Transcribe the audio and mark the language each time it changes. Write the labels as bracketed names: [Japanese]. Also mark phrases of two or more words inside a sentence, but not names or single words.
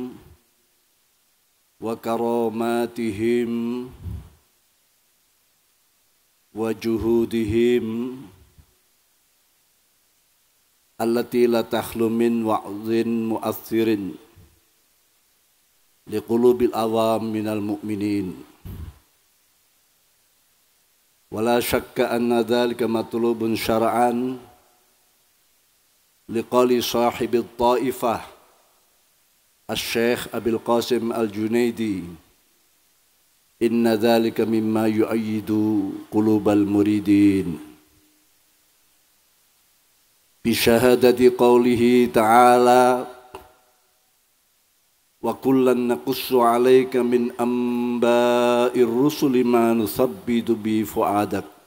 [Arabic] وكراماتهم وجهودهم التي لا تخلو من وعظ مؤثر لقلوب العوام من المؤمنين ولا شك أن ذلك مطلوب شرعا لقال صاحب الطائفة الشيخ أبي القاسم الجنيدي إن ذلك مما يؤيد قلوب المريدين بشهادة قوله تعالى وكلا نقص عليك من أنباء الرسل ما نثبت به فؤادك